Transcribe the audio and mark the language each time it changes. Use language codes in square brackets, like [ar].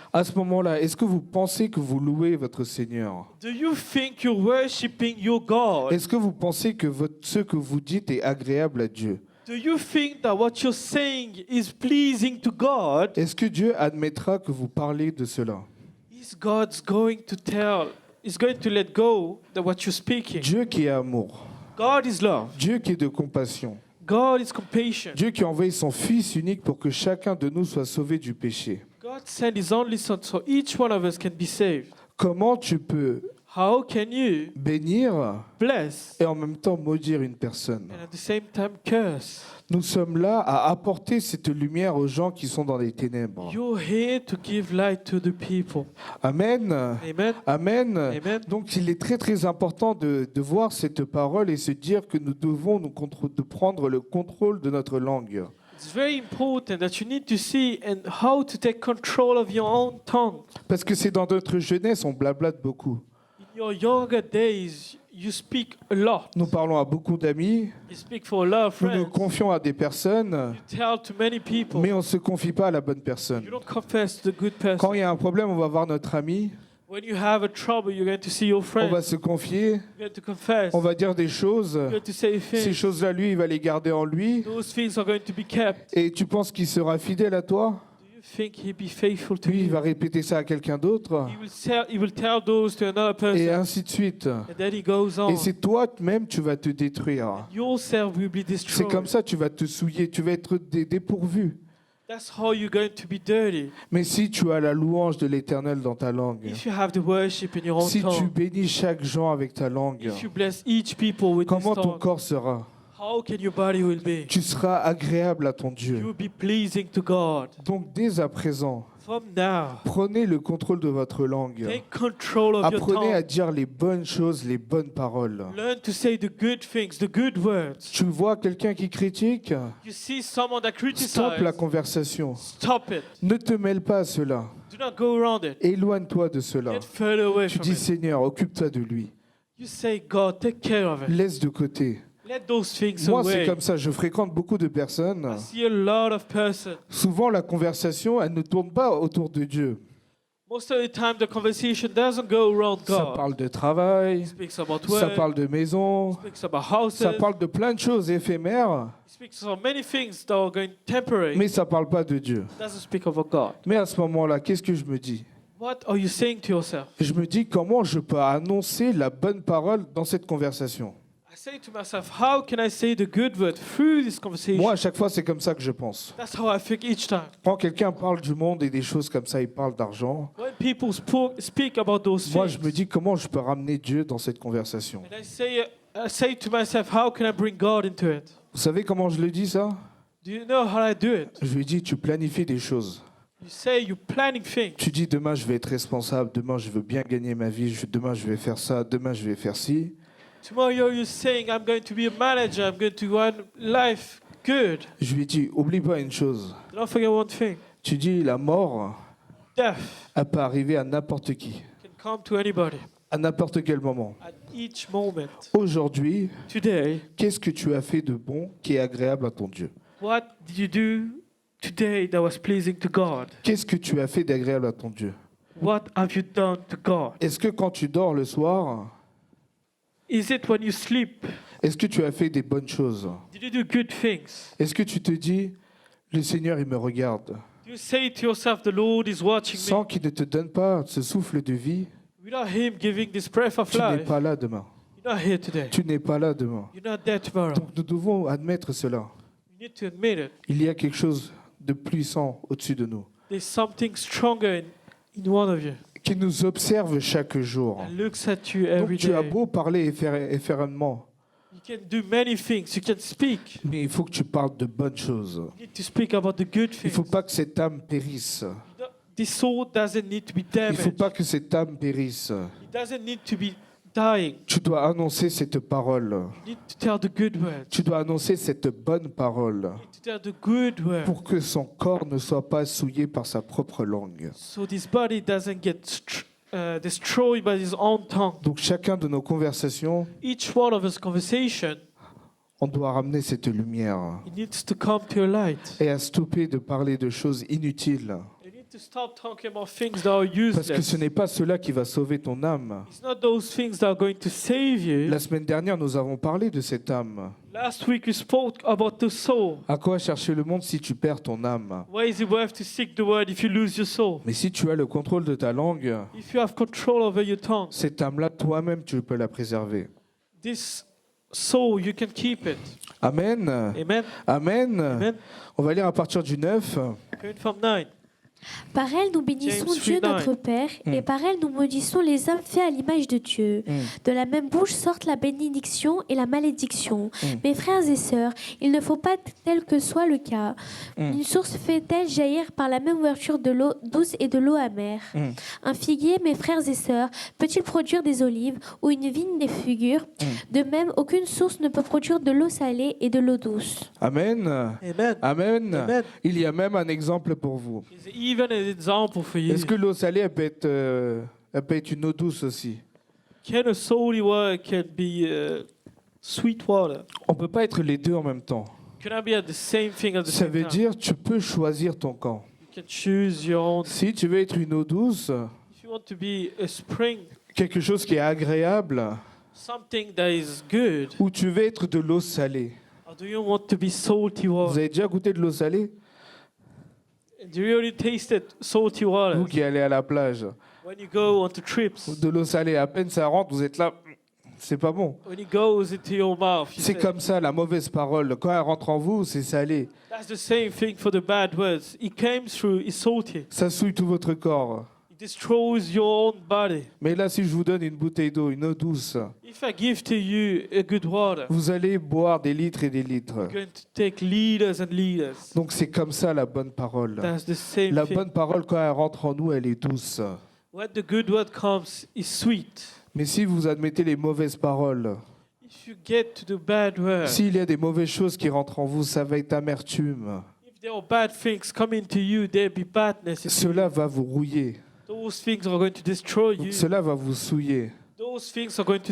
[fr] À ce moment-là, est-ce que vous pensez que vous louez votre Seigneur? [en] Do you think you're worshiping your God? [fr] Est-ce que vous pensez que ce que vous dites est agréable à Dieu? [en] Do you think that what you're saying is pleasing to God? [fr] Est-ce que Dieu admettra que vous parlez de cela? [en] Is God's going to tell, is going to let go that what you're speaking? [fr] Dieu qui est amour, [en] God is love. [fr] Dieu qui est de compassion, [en] God is compassion. [fr] Dieu qui a envoyé son Fils unique pour que chacun de nous soit sauvé du péché. [en] God sent His only Son so each one of us can be saved. [fr] Comment tu peux [en] How can you [fr] bénir [en] bless [fr] et en même temps maudire une personne? [en] and at the same time curse? [fr] Nous sommes là à apporter cette lumière aux gens qui sont dans les ténèbres. [en] You're here to give light to the people. [fr] Amen. [en] Amen. [fr] Amen. [en] Amen. [fr] Donc il est très très important de voir cette parole et se dire que nous devons de prendre le contrôle de notre langue. [en] It's very important that you need to see and how to take control of your own tongue. [fr] Parce que c'est dans notre jeunesse, on blablate beaucoup. [en] In your younger days, you speak a lot. [fr] Nous parlons à beaucoup d'amis, [en] You speak for a lot of [fr] nous nous [en] friends. [fr] confions à des personnes, [en] You tell to many people. [fr] mais on ne se confie pas à la bonne personne. [en] You don't confess to the good [fr] Quand [en] person. [fr] il y a un problème, on va voir notre ami, [en] When you have a trouble, you're going to see your [fr] on [en] friend. [fr] va se confier, [en] You're going to confess. [fr] on va dire des choses. [en] You're going to say [fr] Ces [en] things. [fr] choses-là, lui, il va les garder en lui. [en] Those things are going to be kept. [fr] Et tu penses qu'il sera fidèle à toi? [en] Do you think he'll be faithful to [fr] Lui, il [en] you? [fr] va répéter ça à quelqu'un d'autre. [en] He will tell those to another [fr] Et [en] person. [fr] ainsi de suite. [en] And then he goes on. [fr] Et c'est toi-même, tu vas te détruire. [en] Yourself will be [fr] C'est [en] destroyed. [fr] comme ça, tu vas te souiller, tu vas être dépourvu. [en] That's how you're going to be dirty. [fr] Mais si tu as la louange de l'Éternel dans ta langue, [en] If you have the worship in your own [fr] si tu [en] tongue, [fr] bénis chaque gens avec ta langue, [en] if you bless each people with this [fr] comment ton [en] tongue, [fr] corps sera? [en] how can your body will be? [fr] Tu seras agréable à ton [en] You [fr] Dieu. [en] will be pleasing to God. [fr] Donc dès à présent, [en] From now, [fr] prenez le contrôle de votre langue. [en] take control of your [fr] Apprenez à [en] tongue. [fr] dire les bonnes choses, les bonnes paroles. [en] Learn to say the good things, the good words. [fr] Tu vois quelqu'un qui critique? [en] You see someone that [fr] Stop la [en] criticizes, [fr] conversation. [en] stop it. [fr] Ne te mêle pas à cela. [en] Do not go around it. [fr] Éloigne-toi de cela. [en] Get further away [fr] Tu [en] from [fr] dis, [en] it. [fr] Seigneur, occupe-toi de lui. [en] You say, God, take care of it. [fr] Laisse de côté. [en] Let those things [fr] Moi, c'est [en] away. [fr] comme ça. Je fréquente beaucoup de personnes. [en] I see a lot of persons. [fr] Souvent, la conversation, elle ne tourne pas autour de Dieu. [en] Most of the time, the conversation doesn't go around [fr] Ça [en] God. [fr] parle de travail, [en] Speaks about [fr] ça [en] work. [fr] parle de maison, [en] Speaks about houses. [fr] ça parle de plein de choses éphémères, [en] Speaks of many things that are going temporary. [fr] mais ça parle pas de Dieu. [en] Doesn't speak of a God. [fr] Mais à ce moment-là, qu'est-ce que je me dis? [en] What are you saying to yourself? [fr] Je me dis comment je peux annoncer la bonne parole dans cette conversation. [en] I say to myself, how can I say the good word through this conversation? [fr] Moi, à chaque fois, c'est comme ça que je pense. [en] That's how I think each time. [fr] Quand quelqu'un parle du monde et des choses comme ça, il parle d'argent, [en] When people speak about those [fr] moi, [en] things, [fr] je me dis comment je peux ramener Dieu dans cette conversation. [en] and I say to myself, how can I bring God into it? [fr] Vous savez comment je le dis ça? [en] Do you know how I do it? [fr] Je lui dis, tu planifies des choses. [en] You say you're planning things. [fr] Tu dis, demain, je vais être responsable, demain, je veux bien gagner ma vie, demain, je vais faire ça, demain, je vais faire ci. [en] Tomorrow you're saying, I'm going to be a manager, I'm going to run life good. [fr] Je lui dis, oublie pas une chose. [en] Don't forget one thing. [fr] Tu dis, la mort, [en] Death [fr] elle peut arriver à n'importe qui, [en] can come to anybody [fr] à n'importe quel moment. [en] at each moment. [fr] Aujourd'hui, [en] Today, [fr] qu'est-ce que tu as fait de bon qui est agréable à ton Dieu? [en] what did you do today that was pleasing to God? [fr] Qu'est-ce que tu as fait d'agréable à ton Dieu? [en] What have you done to God? [fr] Est-ce que quand tu dors le soir, [en] Is it when you sleep? [fr] est-ce que tu as fait des bonnes choses? [en] Did you do good things? [fr] Est-ce que tu te dis, le Seigneur, il me regarde, [en] Do you say to yourself, the Lord is watching [fr] sans [en] me? [fr] qu'il ne te donne pas ce souffle de vie, [en] Without Him giving this breath of [fr] tu n'es [en] life, [fr] pas là demain. [en] you're not here today. [fr] Tu n'es pas là demain. [en] You're not there tomorrow. [fr] Donc nous devons admettre cela. [en] You need to admit it. [fr] Il y a quelque chose de puissant au-dessus de nous, [en] There's something stronger in one of you [fr] qui nous observe chaque jour. [en] that looks at you [fr] Donc [en] every [fr] tu as [en] day. [fr] beau parler efféremment, [en] You can do many things. You can speak. [fr] mais il faut que tu parles de bonnes choses. [en] You need to speak about the good [fr] Il ne [en] things. [fr] faut pas que cette âme périsse. [en] This soul doesn't need to be [fr] Il ne faut [en] damaged. [fr] pas que cette âme périsse. [en] It doesn't need to be dying. [fr] Tu dois annoncer cette parole. [en] You need to tell the good words. [fr] Tu dois annoncer cette bonne parole [en] You need to tell the good words. [fr] pour que son corps ne soit pas souillé par sa propre langue. [en] So this body doesn't get destroyed by his own tongue. [fr] Donc chacun de nos conversations, [en] Each one of us conversation, [fr] on doit ramener cette lumière [en] it needs to come to a light. [fr] et à stopper de parler de choses inutiles. [en] You need to stop talking about things that are [fr] Parce que ce [en] useless. [fr] n'est pas cela qui va sauver ton âme. [en] It's not those things that are going to save you. [fr] La semaine dernière, nous avons parlé de cette âme. [en] Last week we spoke about the soul. [fr] À quoi chercher le monde si tu perds ton âme? [en] Why is it worth to seek the word if you lose your soul? [fr] Mais si tu as le contrôle de ta langue, [en] If you have control over your tongue, [fr] cette âme-là, toi-même, tu peux la préserver. [en] this soul, you can keep it. [fr] Amen. [en] Amen. [fr] Amen. [en] Amen. [fr] On va lire à partir du 9. [en] Going from 9. [fr] Par elle, nous bénissons [en] James [fr] Dieu [en] 3:9. [fr] notre Père, et par elle, nous maudissons les hommes faits à l'image de Dieu. De la même bouche sortent la bénédiction et la malédiction. Mes frères et sœurs, il ne faut pas tel que soit le cas. Une source fait-elle jaillir par la même ouverture de l'eau douce et de l'eau amère? Un figuier, mes frères et sœurs, peut-il produire des olives ou une vigne des figures? De même, aucune source ne peut produire de l'eau salée et de l'eau douce. Amen. [en] Amen. [fr] Amen. [en] Amen. [fr] Il y a même un exemple pour vous. [en] Is even an example for you. [fr] Est-ce que l'eau salée, elle peut être une eau douce aussi? [en] Can a salty water can be sweet water? [fr] On ne peut pas être les deux en même temps. [en] Can I be at the same thing at the [fr] Ça [en] same [fr] veut [en] time? [fr] dire tu peux choisir ton camp. [en] You can choose your own. [fr] Si tu veux être une eau douce, [en] If you want to be a spring, [fr] quelque chose qui est agréable, [en] something that is good, [fr] ou tu veux être de l'eau salée. [en] or do you want to be salty [fr] Vous [en] water? [fr] avez déjà goûté de l'eau salée? [en] Do you already tasted salty water? [fr] Vous qui allez à la plage. [en] When you go onto trips, [fr] De l'eau salée, à peine ça rentre, vous êtes là, c'est pas bon. [en] when it goes into your mouth, you [fr] C'est [en] say, [fr] comme ça, la mauvaise parole. Quand elle rentre en vous, c'est salé. [en] that's the same thing for the bad words. It came through, it's salty. [fr] Ça souille tout votre corps. [en] It destroys your own body. [fr] Mais là, si je vous donne une bouteille d'eau, une eau douce, [en] If I give to you a good water, [fr] vous allez boire des litres et des litres. [en] you're going to take liters and liters. [fr] Donc c'est comme ça la bonne parole. [en] That's the same [fr] La [en] thing. [fr] bonne parole, quand elle rentre en nous, elle est douce. [en] When the good word comes, is sweet. [fr] Mais si vous admettez les mauvaises paroles, [en] If you get to the bad word, [fr] s'il y a des mauvaises choses qui rentrent en vous, ça va être amertume. [en] if there are bad things coming to you, there'll be badness. In you. [fr] Cela va vous rouiller. [en] Those things are going to destroy you. [fr] Cela va vous souiller. [en] Those things are going to